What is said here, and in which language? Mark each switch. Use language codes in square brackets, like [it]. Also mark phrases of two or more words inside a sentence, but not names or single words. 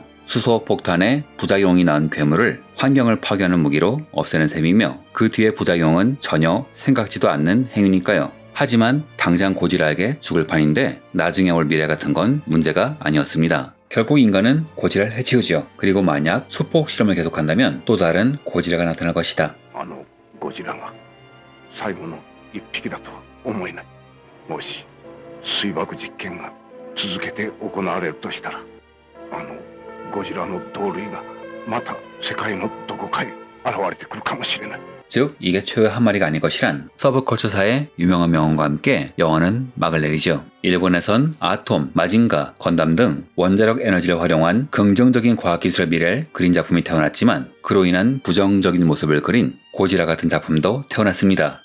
[ko] 수소폭탄의 부작용이 낳은 괴물을 환경을 파괴하는 무기로 없애는 셈이며 그 뒤의 부작용은 전혀 생각지도 않는 행위니까요. 하지만 당장 고지라에게 죽을 판인데 나중에 올 미래 같은 건 문제가 아니었습니다. 결국 인간은 고지라를 해치우죠. 그리고 만약 수폭 실험을 계속한다면 또 다른 고지라가 나타날 것이다. [ja] ゴジラが最後の一匹だとは思えない。もし水爆実験が続けて行われるとしたら、ゴジラの同類がまた世界のどこかへ現れてくるかもしれない。 [ko] 즉 이게 최후의 한 마리가 아닐 것이란 서브컬처사의 유명한 명언과 함께 영화는 막을 내리죠. 일본에선 아톰, 마징가, 건담 등 원자력 에너지를 활용한 긍정적인 과학기술의 미래를 그린 작품이 태어났지만 그로 인한 부정적인 모습을 그린 고지라 같은 작품도 태어났습니다.